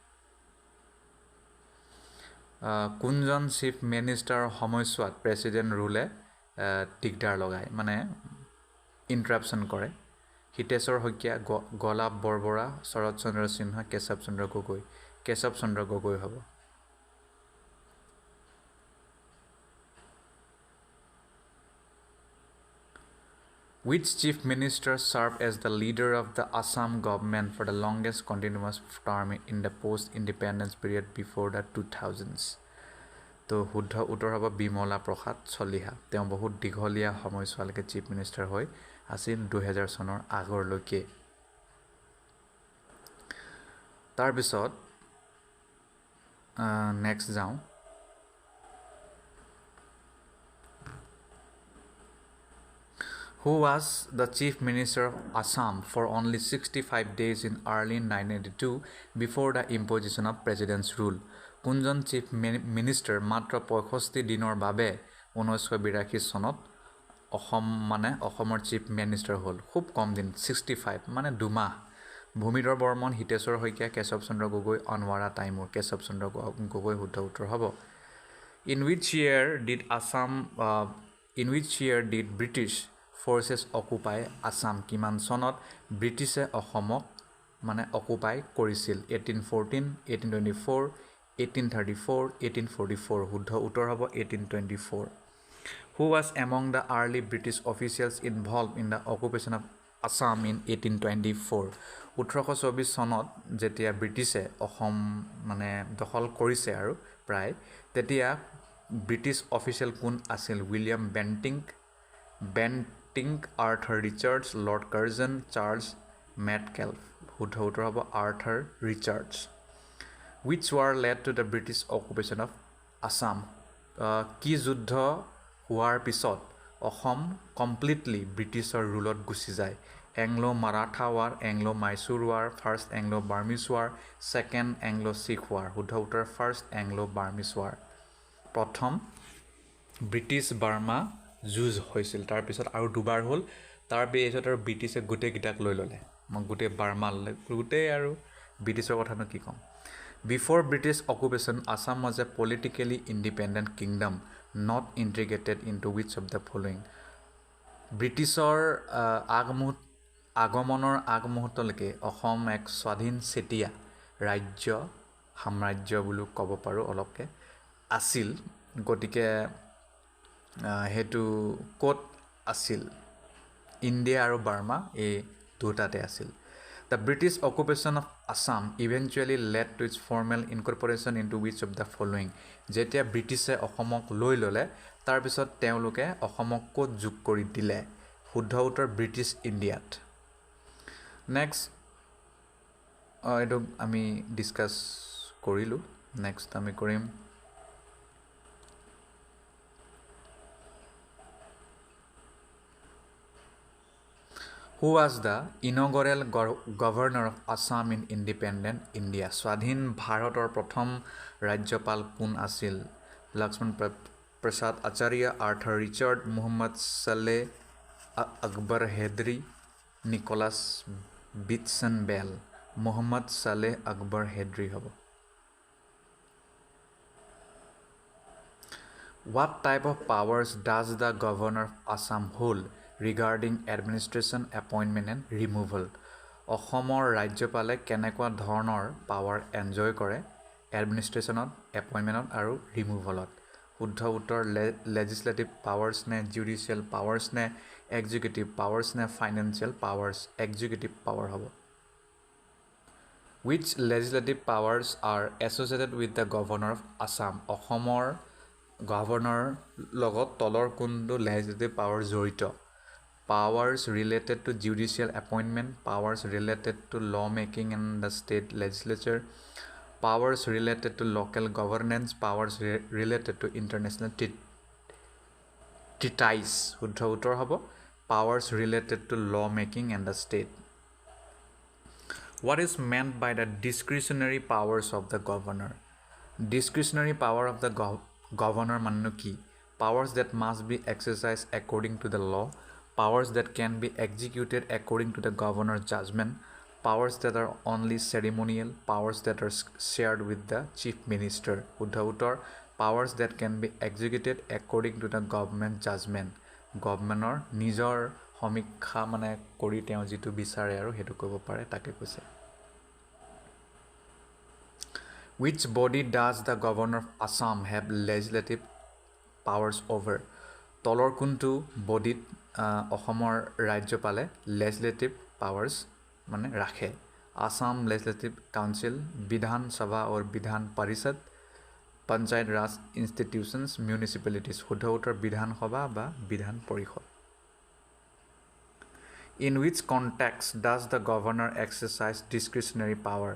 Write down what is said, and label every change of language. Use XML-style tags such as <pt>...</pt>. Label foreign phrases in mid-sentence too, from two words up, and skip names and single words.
<as>কোনজন</as> <en>chief minister</en> <as>সময়ছোৱাত</as> <en>president rule</en> <as>দিগদাৰ লগায় মানে ইণ্টাৰাপশ্যন কৰে হিতেশ্বৰ শইকীয়া গলাপ বৰবৰা শৰৎ চন্দ্ৰ সিনহা কেশৱ চন্দ্ৰ গগৈ হ'ব</as> <en>Which chief minister served as the leader of the Assam government for the longest continuous term in the post-independence period before the 2000s?</en> <as>তো শুদ্ধ উত্তৰ হ'ব বিমলা প্ৰসাদ চলিহা তেওঁ বহুত দীঘলীয়া সময়ছোৱালৈকে</as> <en>chief minister</en> <as>হৈ আছিল 2000 চনৰ আগৰলৈকে তাৰপিছত নেক্সট যাওঁ</as> <en>who was the chief minister of Assam for only 65 days in early 1982 before the imposition of president's rule.</en> <as>কোনজন</as> <en>chief minister</en> <as>মাত্ৰ 65 দিনৰ বাবে 1982 চনত অসমৰ</as> <en>chief minister</en> <as>হ'ল খুব কম দিন 65 মানে দুমাহ ভূমিধৰ বৰ্মন হিতেশ্বৰ শইকীয়া কেশৱ চন্দ্ৰ গগৈ অনৱাৰা তাইমুৰ কেশৱ চন্দ্ৰ গগৈ শুদ্ধ উত্তৰ হ'ব</as> <en>in which year did British forces occupy Assam</en> <as>কিমান চনত ব্ৰিটিছে অসমক মানে অকুপাই কৰিছিল</as> <en>1814 1824 1834 1844</en> <as>শুদ্ধ উত্তৰ হ'ব</as> <en>1824 Who was among the early British officials involved in the occupation of Assam in 1824 1824</en> <as>চনত যেতিয়া ব্ৰিটিছে অসম মানে দখল কৰিছে আৰু প্ৰায় তেতিয়া ব্ৰিটিছ অফিচিয়েল কোন আছিল উইলিয়াম বেণ্টিংক আৰ্থৰ ৰিচাৰ্ডছ লৰ্ড কাৰ্জন চাৰ্লছ মেটকেলফ শুদ্ধ উত্তৰ হ'ব আৰ্থৰ ৰিচাৰ্ডছ</as> <en>which war led to the British occupation of Assam</en> <as>কি যুদ্ধ হোৱাৰ পিছত অসম কমপ্লিটলি ব্ৰিটিছৰ ৰুলত গুচি যায় এংলো মাৰাঠা ৱাৰ এংলো মাইচুৰ ৱাৰ ফাৰ্ষ্ট এংলো বাৰ্মিছ ৱাৰ ছেকেণ্ড এংলো শিখ ৱাৰ শুদ্ধ উত্তৰ ফাৰ্ষ্ট এংলো বাৰ্মিছ ৱাৰ প্ৰথম ব্ৰিটিছ বাৰ্মা যুঁজ হৈছিল তাৰপিছত আৰু দুবাৰ হ'ল তাৰপিছত আৰু ব্ৰিটিছে গোটেইকেইটাক লৈ ল'লে মই গোটেই বাৰ্মা গোটেই আৰু ব্ৰিটিছৰ কথানো কি ক'ম</as> <en>Before British occupation, Assam was a politically independent kingdom, not integrated into which of the following?</en> <as>ব্ৰিটিছৰ আগমনৰ আগমুহূৰ্তলৈকে অসম এক স্বাধীন চেতিয়া ৰাজ্য সাম্ৰাজ্য বুলি ক'ব পাৰোঁ অলপকৈ আছিল গতিকে সেইটো ক'ত আছিল ইণ্ডিয়া আৰু বাৰ্মা এই দুটাতে আছিল</as> <en>The British occupation of Assam eventually led to its formal incorporation into which of the following?</en> <as>যেতিয়া ব্ৰিটিছে অসমক লৈ ল'লে তাৰপিছত তেওঁলোকে অসমক ক'ত যোগ কৰি দিলে শুদ্ধ উত্তৰ ব্ৰিটিছ ইণ্ডিয়াত নেক্সট এইটো আমি ডিছকাছ কৰিলোঁ নেক্সট আমি কৰিম</as> <en>Who was the inaugural governor of Assam in independent India?</en> <as>স্বাধীন ভাৰতৰ প্ৰথম ৰাজ্যপাল কোন আছিল লক্ষ্মণ প্ৰসাদ আচাৰ্য আৰ্থৰ ৰিচাৰ্ড মুহম্মদ চালে আকবৰ হেদ্ৰি নিকোলাছ বিটছন বেল মুহম্মদ চালে আকবৰ হেদ্ৰি হ'ব</as> <en>What type of powers does the governor of Assam hold regarding administration, appointment and removal?</en> <as>অসমৰ ৰাজ্যপালে কেনেকুৱা ধৰণৰ</as> <en>power enjoy</en> <as>কৰে এডমিনিষ্ট্ৰেশ্যনত এপইণ্টমেণ্টত আৰু ৰিমুভেলত শুদ্ধ উত্তৰ</as> <en>legislative powers</en> <as>নে</as> <en>judicial powers</en> <as>নে</as> <en>executive powers</en> <as>নে</as> <en>financial powers executive power</en> <as>হ'ব</as> <en>Which legislative powers are associated with the governor of Assam?</en> <as>অসমৰ গভৰ্ণৰ লগত তলৰ কোনটো লেজিছলেটিভ পাৱাৰ জড়িত</as> <en>powers related to judicial appointment powers related to law making in the state legislature powers related to local governance powers related to international treaties</en> <as>শুদ্ধ উত্তৰ হ'ব</as> <en>powers related to law making in the state What is meant by the discretionary powers of the governor discretionary power of the governor</en> <as>মানে কি</as> <en>powers that must be exercised according to the law powers that can be executed according to the governor's judgment powers that are only ceremonial powers that are shared with the chief minister</en> <as>শুদ্ধ উত্তৰ</as> <en>powers that can be executed according to the government judgment</en> <as>গভৰ্ণমেণ্টৰ নিজৰ সমীক্ষা মানে কৰি তেওঁ যিটো বিচাৰে আৰু সেইটো কৰিব পাৰে তাকে কৈছে</as> <en>Which body does the governor of Assam have legislative powers over?</en> <as>তলৰ কোনটো বডিত অসমৰ ৰাজ্যপালে</as> <en>legislative powers</en> <as>মানে ৰাখে Assam Legislative Council বিধান সভা আৰু বিধান পৰিষদ পঞ্চায়ত ৰাজ</as> <en>institutions municipalities</en> <as>শুদ্ধ উত্তৰ বিধান সভা বা বিধান পৰিষদ</as> <en>In which context does the governor exercise discretionary power?</en>